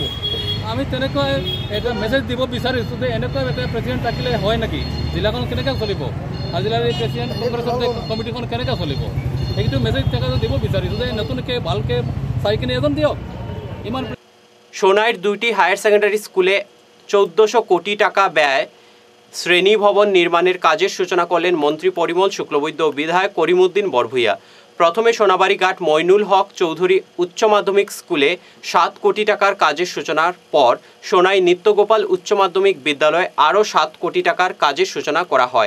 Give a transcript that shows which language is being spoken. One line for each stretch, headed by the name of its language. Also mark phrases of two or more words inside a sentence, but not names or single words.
Assamese: আমি তেনেকুৱা এটা মেছেজ দিব বিচাৰিছোঁ যে এনেকুৱা এটা প্ৰেচিডেণ্ট থাকিলে হয় নেকি জিলাখন কেনেকৈ চলিব আৰু জিলাৰ এই প্ৰেচিডেণ্ট কংগ্ৰেছৰ কমিটিখন কেনেকৈ চলিব সেইটো মেছেজ তেখেতে দিব বিচাৰিছোঁ যে নতুনকৈ ভালকৈ চাই কিনে এজন দিয়ক ইমান
Bangla: সোনাইর 2টি হায়ার সেকেন্ডারি স্কুলে 1400 কোটি টাকা ব্যয় শ্রেণী ভবন নির্মাণের কাজের সূচনা করলেন মন্ত্রী পরিমল শুক্লবৈদ্য ও বিধায়ক করিমউদ্দিন বরভূইয়া। প্রথমে সোনাবাড়িঘাট মইনুল হক চৌধুরী উচ্চ মাধ্যমিক স্কুলে 7 কোটি টাকার কাজের সূচনার পর সোনাই নিত্যগোপাল উচ্চ মাধ্যমিক বিদ্যালয়ে আরও 7 কোটি টাকার কাজের সূচনা করা হয়।